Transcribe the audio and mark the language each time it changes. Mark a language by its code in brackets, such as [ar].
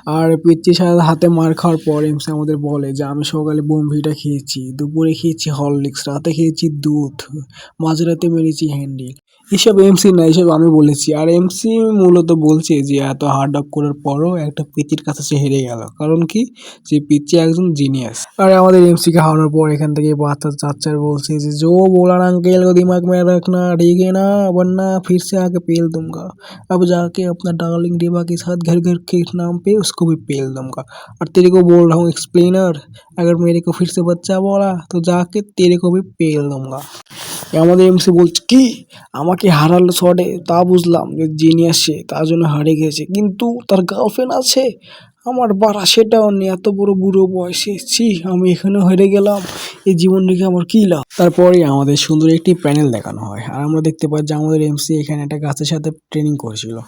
[bn] আর পিচ্চির সাথে হাতে মার খাওয়ার পর এমসি আমাদের বলে যে আমি সকালে বোমভিটা খেয়েছি, দুপুরে খেয়েছি হরলিক্স, রাতে খেয়েছি দুধ, মাঝরাতে মেরেছি হ্যান্ডি। এসব এমসি না, এসব আমি বলেছি। আর এমসি মূলত বলছে যে এত হার্ড ওয়ার্ক করার পরও একটা পিচির কাছে সে হেরে গেল, কারণ কি, যে পিচি একজন জিনিয়াস। আর আমাদের এমসি কে হারানোর পর এখান থেকে বাচ্চা চাচ্চার বলছে যে [hi] जो बोला ना अंकेल को दिमाग में रखना, ठीक है ना, वरना फिर से आके पेल दूंगा। अब जाके अपना डार्लिंग डिबा के साथ घर घर के नाम पे उसको भी पेल दूंगा। और तेरे को बोल रहा हूँ एक्सप्लेनर, अगर मेरे को फिर से बच्चा बोला तो जाके तेरे को भी पेल दूंगा। [bn] আমাদের এমসি বলছে কি, আমাকে হারালো শটে, তা বুঝলাম যে জিনিয়াস সে, তার জন্য হারে গেছে, কিন্তু তার গার্লফ্রেন্ড আছে, আমার বাড়া সেটাও নেই, এত বড় বুড়ো বয়সে, ছি, আমি এখানে হেরে গেলাম, এই জীবন রেখে আমার কি লাভ। তারপরে আমাদের সুন্দর একটি প্যানেল দেখানো হয়, আর আমরা দেখতে পাই যে আমাদের এমসি এখানে একটা গাছের সাথে ট্রেনিং করেছিল।